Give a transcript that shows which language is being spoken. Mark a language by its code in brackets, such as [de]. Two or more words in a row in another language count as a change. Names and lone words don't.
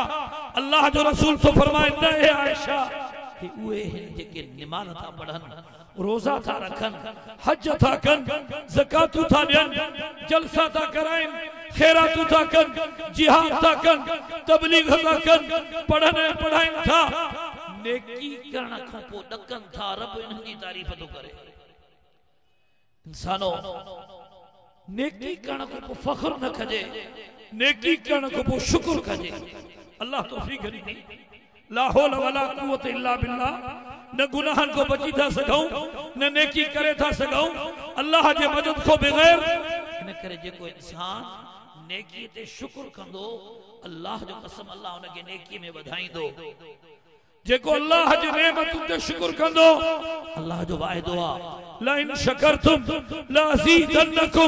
[sd] अल्लाह जो रसूल तो फरमाए न हे आयशा कि उहे आहिनि जेके निमाज़ था पढ़नि रोज़ा था रखनि हज था कनि ज़कातूं था ॾियनि जलसा था कराइनि खैरातूं था कनि जिहाद था कनि तबलीग था कनि पढ़नि ऐं पढ़ाइनि था नेकी करण खां पोइ ॾकनि था। रब इन्हनि जी तारीफ़ थो करे। इंसानो नेकी करण खां पोइ फ़ख्र न कजे नेकी करण खां पोइ शुक्र कजे। अल्लाह तौफीक ॾिनी [ar] لا حول ولا قوة إلا بالله. [sd] न गुनाहन को बची था सघूं न नेकी करे था सघूं अल्लाह जे मदद को बगैर। इन करे जेको इंसान नेकी ते शुक्र कंदो अल्लाह जो कसम अल्लाह उनके नेकी में वधाईंदो। जेको अल्लाह जी नेमतुनि ते शुक्र कंदो अल्लाह जो वाइदो आहे [ar] لئن شكرتم لأزيدنكم.